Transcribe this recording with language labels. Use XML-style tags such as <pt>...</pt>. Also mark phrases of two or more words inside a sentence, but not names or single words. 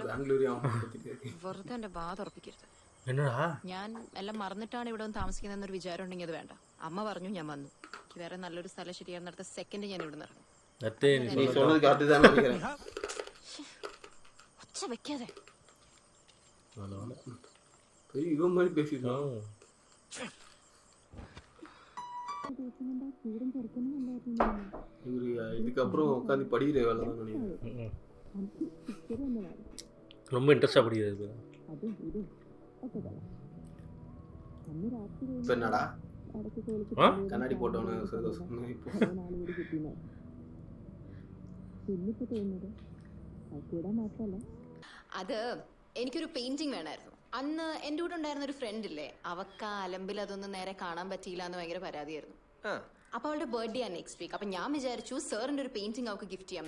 <ml>വെറുതെ എന്റെ വാ തുറപ്പിക്കരുത്. ഞാൻ എല്ലാം മറന്നിട്ടാണ് ഇവിടെ വന്ന് താമസിക്കുന്നതെന്നൊരു വിചാരം ഉണ്ടെങ്കിൽ അത് വേണ്ട. അമ്മ പറഞ്ഞു ഞാൻ വന്നു. എനിക്ക് വേറെ നല്ലൊരു സ്ഥലം ശരിയാണെന്ന് അടുത്ത സെക്കൻഡ് ഞാൻ ഇവിടെ നിന്ന് ഇറങ്ങും. ഒച്ച വെക്കാതെ.</ml> <ta>இதுக்கப்புறம் உட்காந்து படிக்கிற வேலை தான் நினைக்கிறேன். ரொம்ப இன்ட்ரெஸ்டாக படிக்கிறது. இப்போ என்னடா கண்ணாடி போட்டவனு</ta> <ml>അത് എനിക്കൊരു പെയിന്റിങ് വേണമായിരുന്നു. അന്ന് എൻ്റെ കൂടെ ഉണ്ടായിരുന്ന ഒരു ഫ്രണ്ട് ഇല്ലേ, അവക്ക് ആ അലമ്പിൽ അതൊന്നും നേരെ കാണാൻ പറ്റിയില്ല എന്ന് ഭയങ്കര പരാതിയായിരുന്നു. അപ്പൊ അവളുടെ ബർത്ത്ഡേ ആണ് നെക്സ്റ്റ് വീക്ക്. അപ്പൊ ഞാൻ വിചാരിച്ചു സാറിന്റെ ഒരു പെയിന്റിങ് അവൾക്ക് ഗിഫ്റ്റ് ചെയ്യാമെന്ന്.</ml>